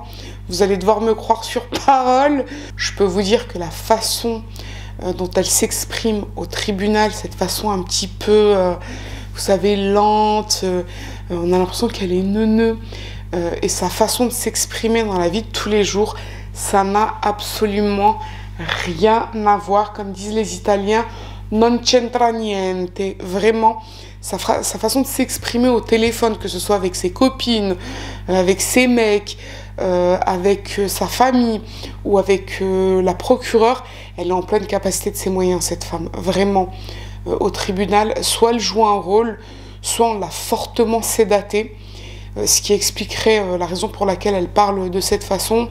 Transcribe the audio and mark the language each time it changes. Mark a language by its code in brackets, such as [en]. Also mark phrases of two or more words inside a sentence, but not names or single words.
[fr] Vous allez devoir me croire sur parole. Je peux vous dire que la façon dont elle s'exprime au tribunal, cette façon un petit peu, vous savez, lente, on a l'impression qu'elle est neuneu, et sa façon de s'exprimer dans la vie de tous les jours, ça n'a absolument rien à voir, comme disent les Italiens, [it] non c'entra niente. [fr] Vraiment, sa façon de s'exprimer au téléphone, que ce soit avec ses copines, avec ses mecs, avec sa famille ou avec la procureure, elle est en pleine capacité de ses moyens, cette femme. Vraiment, au tribunal, soit elle joue un rôle, soit on l'a fortement sédatée, ce qui expliquerait la raison pour laquelle elle parle de cette façon.